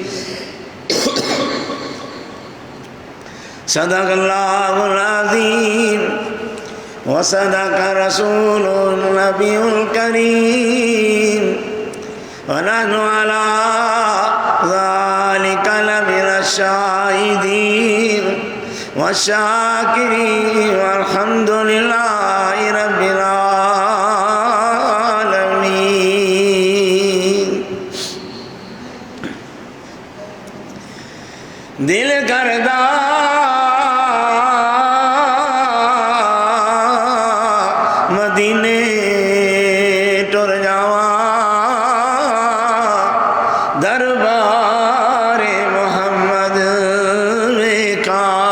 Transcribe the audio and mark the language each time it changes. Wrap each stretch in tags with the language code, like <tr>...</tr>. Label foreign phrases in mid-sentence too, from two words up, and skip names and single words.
<ar>صدق اللہ العظیم وصدق رسول النبی الکریم ونحن على ذلك لمن الشاهدين والشاكرين والحمد لله رب العالمين.</ar> <pa>دل کردہ مدینے ٹر جاواں دربار محمد ویکھا.</pa>